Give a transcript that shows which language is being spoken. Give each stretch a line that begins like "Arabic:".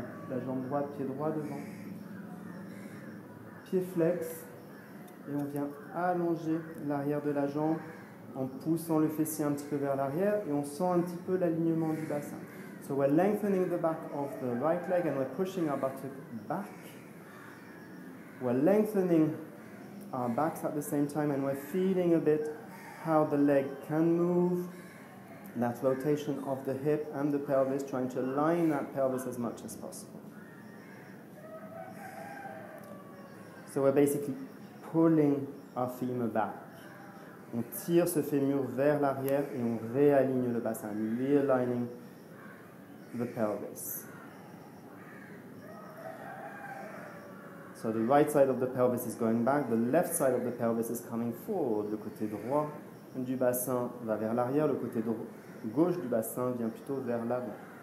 French: La jambe droite, pied droit devant. Pied flex. Et on vient allonger l'arrière de la jambe en poussant le fessier un petit peu vers l'arrière. Et on sent un petit peu l'alignement du bassin.
English: So we're lengthening the back of the right leg and we're pushing our buttock back. We're lengthening our backs at the same time and we're feeling a bit how the leg can move. That rotation of the hip and the pelvis, trying to align that pelvis as much as possible. So we're basically pulling our femur back.
French: On tire ce fémur vers l'arrière et on réaligne le bassin,
English: realigning the pelvis. So the right side of the pelvis is going back, the left side of the pelvis is coming forward.
French: Le côté droit du bassin va vers l'arrière, le côté gauche du bassin vient plutôt vers l'avant.